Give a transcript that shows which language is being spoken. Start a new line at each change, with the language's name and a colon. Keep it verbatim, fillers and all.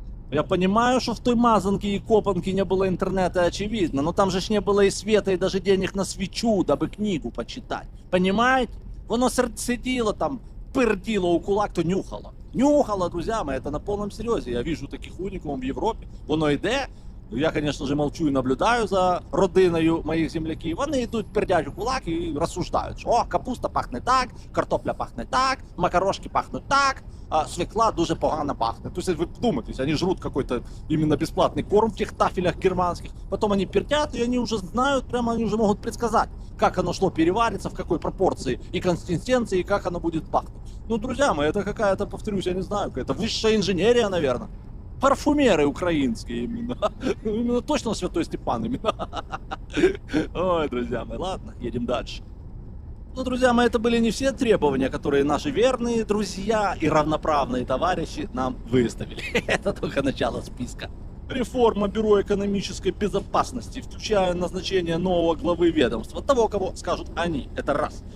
Russian: Я понимаю, что в той мазанке и копанке не было интернета, очевидно, но там же ж не было и света, и даже денег на свечу, дабы книгу почитать. Понимаете?
Ukrainian: Воно сер- сиділо там, перділо у кулак, то нюхало.
Russian: Нюхало, друзья мои, это на полном серьезе. Я вижу таких уникумов в Европе.
Ukrainian: Воно йде, Я, конечно же, молчу і наблюдаю за родиною моїх земляків. Вони йдуть, пердять у кулак і розсуждають, що о, капуста пахне так, картопля пахне так, макарошки пахнуть так, а свекла дуже погано пахне. Тобто ви вдумайтесь, вони жрут какой-то іменно безплатний корм в тих тафелях германських, потім вони пердять, і вони вже знають, прямо вони вже можуть предсказати, як воно шло перевариться, в якій пропорції і консистенції, і як воно буде пахнути. Ну, друзі мої, це
Russian: какая-то, повторюсь, я не знаю, какая-то
Ukrainian: вища інженерія, наверное.
Russian: Парфумеры украинские именно. Именно точно Святой Степан именно. Ой, друзья мои, ладно, едем дальше. Ну, друзья мои, это были не все требования, которые наши верные друзья и равноправные товарищи нам выставили. Это только начало списка. Реформа Бюро экономической безопасности, включая назначение нового главы ведомства, того, кого скажут они, это раз.